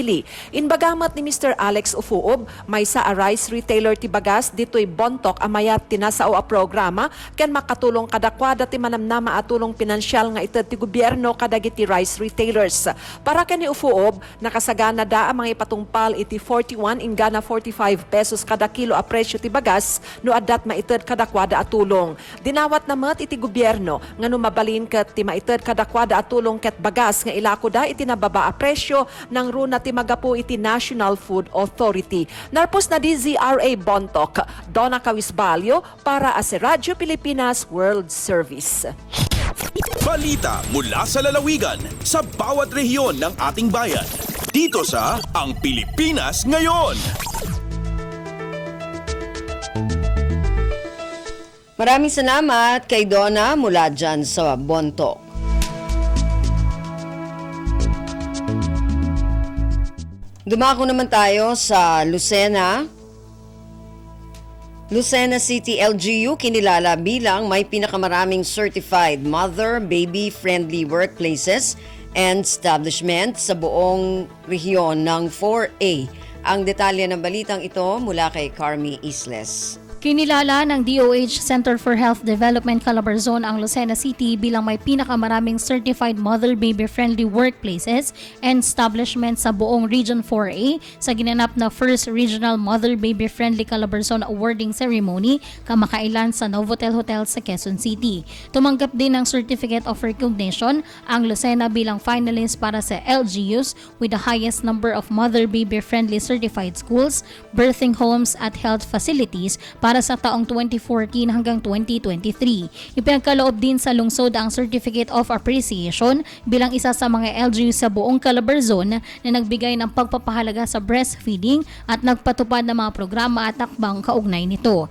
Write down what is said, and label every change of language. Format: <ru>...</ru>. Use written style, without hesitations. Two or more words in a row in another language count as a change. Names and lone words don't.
<ilo>Inbagamat ni Mr. Alex Ufuob, may sa a</ilo> <en>rice retailer</en> <ilo>ti bagas dito'y Bontoc amayat tinasao a programa ken makatulong kadakwada ti manamnama at tulong pinansyal nga ited ti gobyerno kadagiti</ilo> <en>rice retailers.</en> <ilo>Para ken ni Ufuob, nakasagana da ang mga ipatungpal iti 41 ingana 45 pesos kada kilo a presyo ti bagas no addat maited kadakwada at tulong. Dinawat namat iti gobyerno nga no mabalin ket ti maited kadakwada at tulong ket bagas nga ilako da iti nababa a presyo ng runa ti magapu iti National Food Authority. Narpos na DZRA Bontoc, Donna Cawis Balyo para sa Radyo Pilipinas World Service.</ilo> <tl>Balita mula sa lalawigan sa bawat rehiyon ng ating bayan. Dito sa Ang Pilipinas Ngayon. Maraming salamat kay Donna mula dyan sa Bontoc. Dumako naman tayo sa Lucena. Lucena City LGU kinilala bilang may pinakamaraming</tl> <en>certified mother, baby-friendly workplaces and establishment</en> <tl>sa buong rehiyon ng 4A. Ang detalye ng balitang ito mula kay Carmi Isles. Kinilala ng DOH Center for Health Development Calabarzon ang Lucena City bilang may pinakamaraming</tl> <en>certified mother-baby friendly workplaces and establishments</en> <tl>sa buong Region 4A sa ginanap na First Regional Mother-Baby Friendly Calabarzon Awarding Ceremony kamakailan sa Novotel Hotel sa Quezon City. Tumanggap din ng Certificate of Recognition ang Lucena bilang finalist para sa</tl> <en>LGUs with the highest number of mother-baby friendly certified schools, birthing homes</en> <tl>at</tl> <en>health facilities</en> <tl>para sa taong 2014 hanggang 2023. Ipinagkaloob din sa lungsod ang Certificate of Appreciation bilang isa sa mga LGU sa buong Calabarzon na nagbigay ng pagpapahalaga sa breastfeeding at nagpatupad ng mga programa at takbang kaugnay nito.</tl>